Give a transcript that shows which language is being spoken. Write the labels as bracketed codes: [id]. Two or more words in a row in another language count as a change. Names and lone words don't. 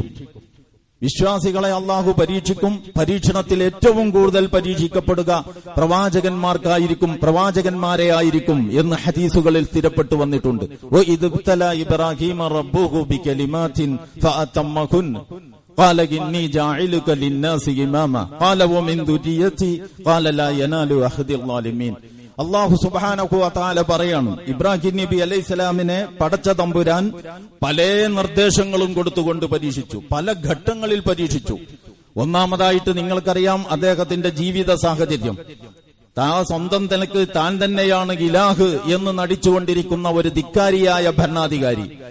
[ml] വിശ്വാസികളെ അള്ളാഹു പരീക്ഷിക്കും. പരീക്ഷണത്തിൽ ഏറ്റവും കൂടുതൽ പരീക്ഷിക്കപ്പെടുക പ്രവാചകന്മാരെ ആയിരിക്കും എന്ന് ഹദീസുകളിൽ സ്ഥിരപ്പെട്ടു വന്നിട്ടുണ്ട്. [ar] إبراهيم ربه بكلمات فأتمهن قال إني جاعلك للناس إماما قال ومن ذريتي قال لا ينال أحد الظالمين. الله سبحانه و تعالى [ml] പറയാണ്, ഇബ്രാഹിം നബി അലൈഹിസ്സലാമിനെ പടച്ച തമ്പുരാൻ പല നിർദ്ദേശങ്ങളും കൊടുത്തുകൊണ്ട് പരീക്ഷിച്ചു, പല ഘട്ടങ്ങളിൽ പരീക്ഷിച്ചു. ഒന്നാമതായിട്ട് നിങ്ങൾക്കറിയാം അദ്ദേഹത്തിന്റെ ജീവിത സാഹചര്യം. സ്വന്തം താൻ തന്നെയാണ് ഇലാഹ് എന്ന് നടിച്ചുകൊണ്ടിരിക്കുന്ന ഒരു ധിക്കാരിയായ ഭരണാധികാരി.